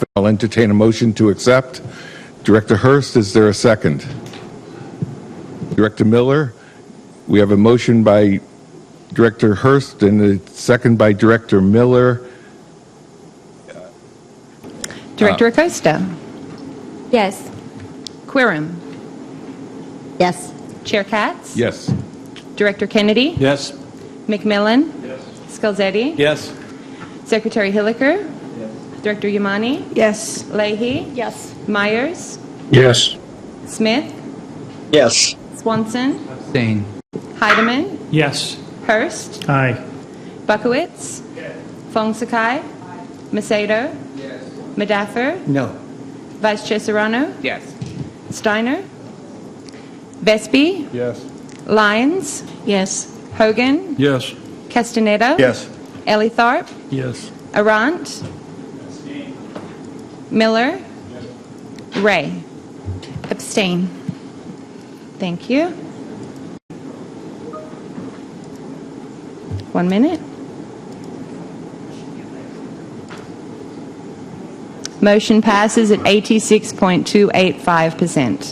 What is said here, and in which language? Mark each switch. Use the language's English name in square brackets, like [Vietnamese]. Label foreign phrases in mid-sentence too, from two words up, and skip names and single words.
[English] I'll entertain a motion to accept. Director Hurst, is there a second? Director Miller, we have a motion by Director Hurst and a second by Director Miller. Director Acosta? Yes. Quirem? Yes. Chair Katz? Yes. Director Kennedy? Yes. McMillan? Yes. Scalzetti? Yes. Secretary Hilliker? Yes. Director Yamani? Yes. Leahy? Yes. Myers? Yes. Smith? Yes. Swanson? Abstain. Heidemann? Yes. Hurst? Aye. Buckowitz? Fong Sakai? Macedo? Madaffer? No. Vice Chair Serrano? Yes. Steiner? Vespi? Yes. Lyons? Yes. Hogan? Yes. Castaneda? Yes. Elitharp? Yes. Arant? Miller? Ray? Abstain. Thank you. 1 minute. Motion passes at 86.285%.